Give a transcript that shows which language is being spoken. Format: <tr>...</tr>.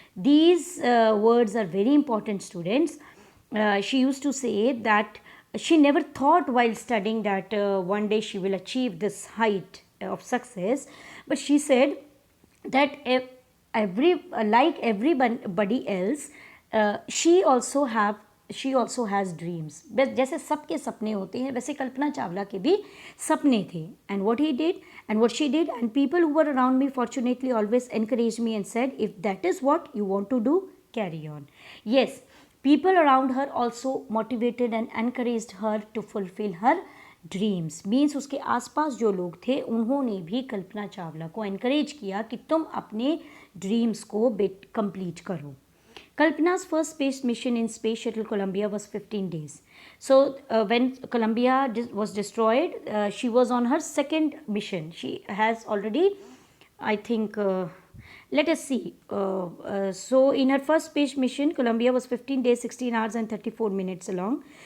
<en>These words are very important, students. She used to say that she never thought while studying that one day she will achieve this height of success, but she said that like everybody else, she also has dreams.</en> <hi>जैसे सबके सपने होते हैं, वैसे कल्पना चावला के भी सपने थे.</hi> <en>And what she did, and people who were around me fortunately always encouraged me and said, if that is what you want to do, carry on. Yes, people around her also motivated and encouraged her to fulfill her dreams.</en> <hi>Means उसके आसपास जो लोग थे उन्होंने भी कल्पना चावला को encourage किया कि तुम अपने ड्रीम्स को कंप्लीट करो.</hi> <en>Kalpana's first space mission in Space Shuttle Columbia was 15 days. So, when Columbia was destroyed, she was on her second mission. She has already, I think, let us see. So, in her first space mission, Columbia was 15 days, 16 hours, and 34 minutes long.</en>